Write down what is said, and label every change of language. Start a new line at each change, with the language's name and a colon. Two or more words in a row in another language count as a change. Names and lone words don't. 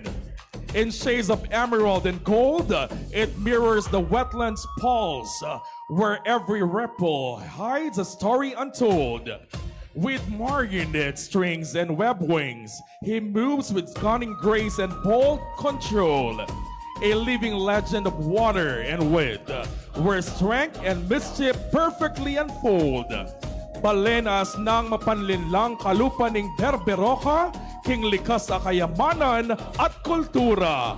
English: In shades of emerald and gold, it mirrors the wetland's pulse, where every ripple hides a story untold. With marionette strings and web wings, he moves with cunning grace and bold control. A living legend of water and wit, where strength and mischief perfectly unfold.
Filipino: Balenas ng mapanlinlang kalupaning Berberoka, king likas sa kayamanan at kultura.